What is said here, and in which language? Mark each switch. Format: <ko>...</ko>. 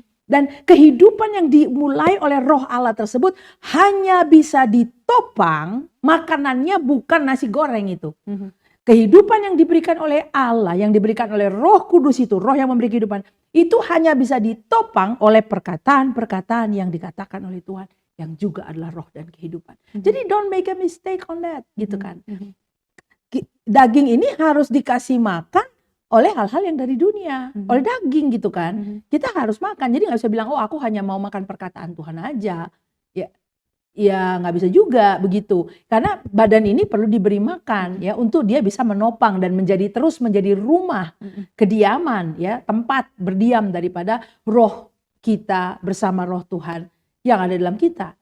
<id>Dan kehidupan yang dimulai oleh Roh Allah tersebut hanya bisa ditopang, makanannya bukan nasi goreng itu. Kehidupan yang diberikan oleh Allah, yang diberikan oleh Roh Kudus itu, Roh yang memberi kehidupan, itu hanya bisa ditopang oleh perkataan-perkataan yang dikatakan oleh Tuhan, yang juga adalah roh dan kehidupan.</id> <en>Jadi don't make a mistake on that,</en> <id>gitu kan. Daging ini harus dikasih makan oleh hal-hal yang dari dunia, oleh daging gitu kan. Kita harus makan, jadi nggak bisa bilang, oh aku hanya mau makan perkataan Tuhan aja. Ya nggak bisa juga begitu, karena badan ini perlu diberi makan ya untuk dia bisa menopang dan terus menjadi rumah kediaman ya, tempat berdiam daripada roh kita bersama roh Tuhan yang ada dalam kita.</id>